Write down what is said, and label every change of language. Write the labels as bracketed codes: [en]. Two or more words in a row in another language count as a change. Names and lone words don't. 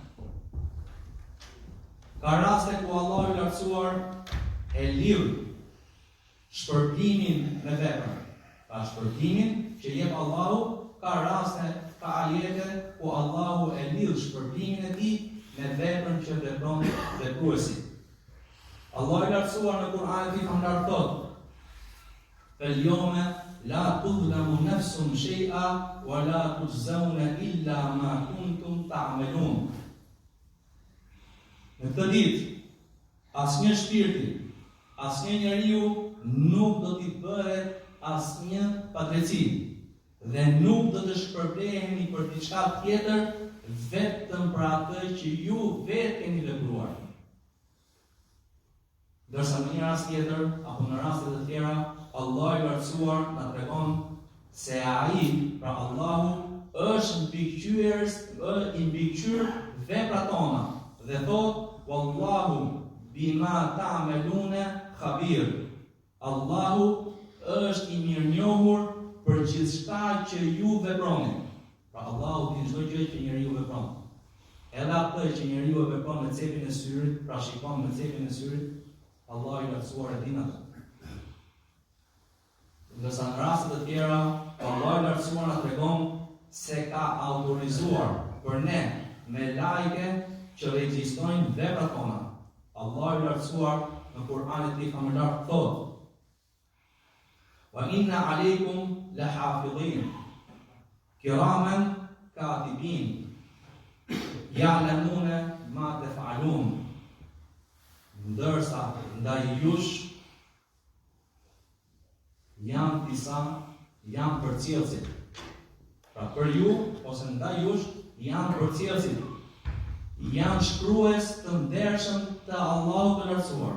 [sq] Ka raste ku Allahu i lartësuar e lidh shpërblimin me vepra. Ka shpërblimin që jep Allahu, ka raste, ka ajete ku Allahu e lidh shpërblimin e tij me veprën që vepron vepruesi. Allahu i lartësuar në Kur'an e tij famlar thotë: [ar] "فاليوم لا تظلم نفس شيئا ولا تجزون إلا ما كنتم تعملون." [sq] Në këtë ditë, asnjë shpirti, asnjë njeriu nuk do t'i bëhet asnjë padrejti dhe nuk do të shpërbleheni për diçka tjetër vetëm për atë që ju vetë keni vepruar. Ndërsa në një rast tjetër, apo në raste të tjera, Allah i lartësuar na tregon se ai, pra Allahu, është mbikëqyr veprat tona dhe thot [ar] والله بما تعملون خبير. [sq] Allahu është i mirënjohur për gjithçka që ju veproni. Pra Allahu din çdo gjë që njeriu vepron. Edhe atë që njeriu e vepron me cepin e syrit, pra shikon me cepin e syrit, Allah i lartësuar e din atë. Ndërsa në raste të tjera, Allah i lartësuar na tregon se ka autorizuar për ne me lajke që regjistojnë veprat tona. Allah i lartësuar në Kur'anin e Tij famëlar thot: [ar] "وإن عليكم لحافظين كراما كاتبين يعلمون ما تفعلون." [sq] Ndërsa ndaj jush janë janë përcjellësit. Pra për ju, ose ndaj jush, janë përcjellësit. Janë shkrues të ndershëm të Allahut të lartësuar.